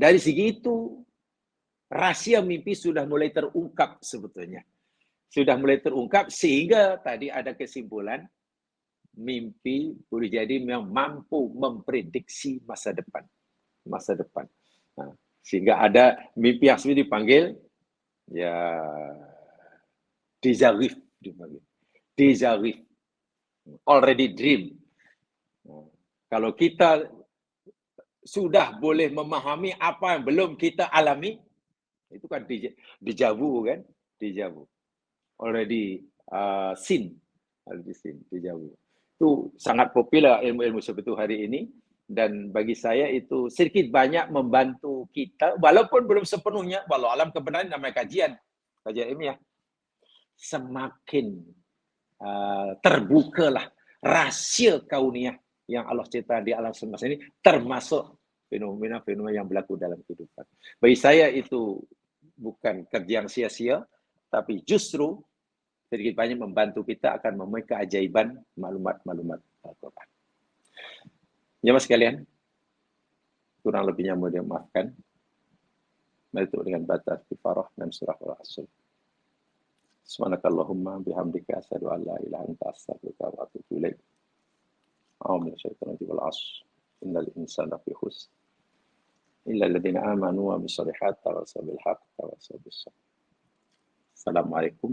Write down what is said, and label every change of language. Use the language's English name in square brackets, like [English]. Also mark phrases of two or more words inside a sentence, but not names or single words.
[Malay] Dari segi itu rahasia mimpi sudah mulai terungkap sebetulnya. Sudah mulai terungkap sehingga tadi ada kesimpulan mimpi boleh jadi memang mampu memprediksi masa depan. Sehingga ada mimpi yang sebenarnya dipanggil ya [French] déjà vu, [English] already dream. [Malay] Kalau kita sudah boleh memahami apa yang belum kita alami, itu kan [French] déjà vu [Malay] kan, [French] déjà vu, [English] already seen, [French] déjà vu. [Malay] Itu sangat populer ilmu-ilmu seperti itu hari ini, dan bagi saya itu sedikit banyak membantu kita, walaupun belum sepenuhnya, walau alam kebenaran namanya kajian ilmiah, semakin terbukalah rahasia kauniyah yang Allah cipta di alam semesta ini, termasuk fenomena-fenomena yang berlaku dalam kehidupan. Bagi saya itu bukan kerja yang sia-sia, tapi justru sedikit banyak membantu kita akan memiliki keajaiban maklumat-maklumat Al-Quran. Jemaah sekalian, kurang lebihnya mohon dimaafkan. Itu dengan batas kifarah dan surah Al-Asr. [Arabic] سبحانك اللهم بحمدك أشهد أن لا إله إلا أنت أستغفرك وأتوب إليك. أعوذ بالله والعصر. إن الإنسان لفي خسر إلا الذين آمنوا وعملوا الصالحات وتواصوا بالحق وتواصوا بالصبر.